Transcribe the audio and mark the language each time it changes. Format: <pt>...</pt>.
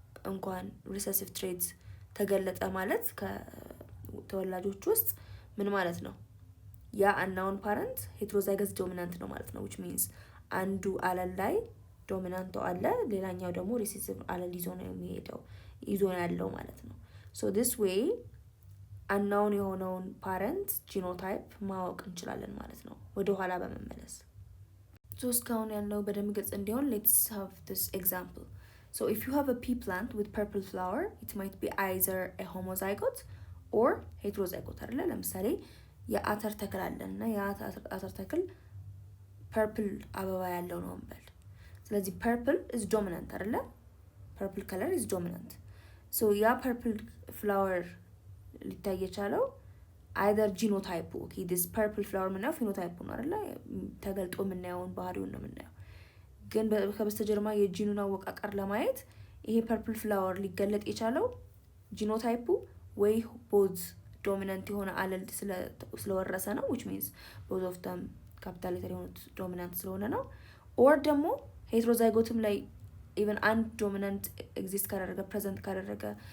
<am>እንኳን ሪሰሲቭ ትሬት ተገለጠ ማለት ከተወላጆች ውስጥ ምን ማለት ነው ያ</am> <en>unknown parent heterozygous dominant</en> <am>ነው ማለት ነው</am> <en>which means</en> <am>አንዱ አለል ላይ ዶሚናንቱ አለ ሌላኛው ደግሞ ሪሰሲቭ አለል ይዞ ያለው ማለት ነው</am> <en>so this way unknown</en> <am>የሆነውን</am> <en>parent genotype</en> <am>ማወቅ እንችላለን ማለት ነው ወደ ኋላ በመመለስ so እስካሁን ያለው በደንብ ግልጽ እንዲሆን</am> <en>let's have this example. So if you have a pea plant with purple flower, it might be either a homozygote or heterozygote</en> <am>አይደለ ለምሳሌ የአተር ተክል አለና የአተር ተክል purple አበባ ያለው ነው እንበል ስለዚህ</am> <en>purple is dominant</en> <am>አይደለ</am> <en>purple color is dominant.</en> <am>So ያ purple flower ሊታይ የቻለው</am> <en>either genotype okay this purple flower</en> <am>ምናምን phenotype ነው አይደለ ተገልጦ የምናየውን ባህሪውን ነው የምናየው ግን ከበስተጀርባ የጂኑን አወቃቀር ለማየት ይሄ purple flower ሊገለጥ የቻለው ጂኖታይፑ ወይ both dominant የሆነ አለል ስለወረሰ ነው</am> <en>which means both of them capital letter</en> <am>የሆኑት dominant ስለሆነ ነው or ደግሞ heterozygoteም ላይ even አንድ dominant exist ካደረገ present ካደረገ</am>